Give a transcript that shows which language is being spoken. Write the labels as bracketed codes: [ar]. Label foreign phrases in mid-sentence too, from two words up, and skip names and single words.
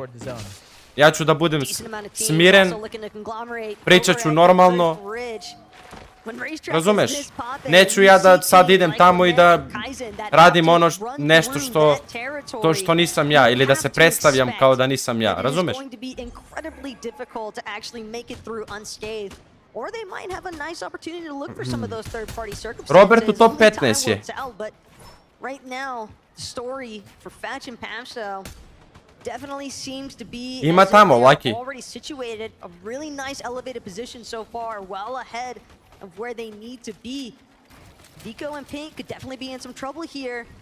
[sr] Ja ću da budem smiren, pričat ću normalno. Razumeš? Neću ja da sad idem tamo i da radim ono nešto što nisam ja, ili da se predstavljam kao da nisam ja. Razumeš? [en] Or they might have a nice opportunity to look for some of those third-party circumstances. [sr] Robert u top 15 je. [en] But right now, the story for Fatch and Pamso definitely seems to be [sr] Ima tamo, [en] Lucky. already situated, a really nice elevated position so far, well ahead of where they need to be. Vico and Pink could definitely be in some trouble here.